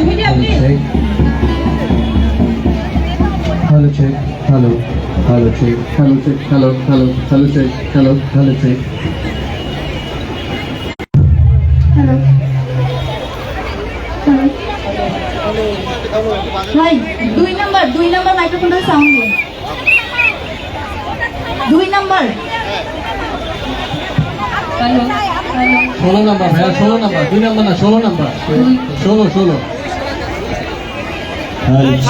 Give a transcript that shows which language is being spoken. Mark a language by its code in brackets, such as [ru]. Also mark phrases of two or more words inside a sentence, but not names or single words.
[en] Video please. Hello check, hello, hello check, hello check, hello, hello, hello check, hello, hello check. [bn] হ্যালো ভাই, 2 নাম্বার মাইক্রোফোনটা সাউন্ড দিন। 2 নাম্বার। [en] hello hello [bn] 16 number, ভাইয়া 16 number, 2 number না 16 number, 16. [en] Hello check.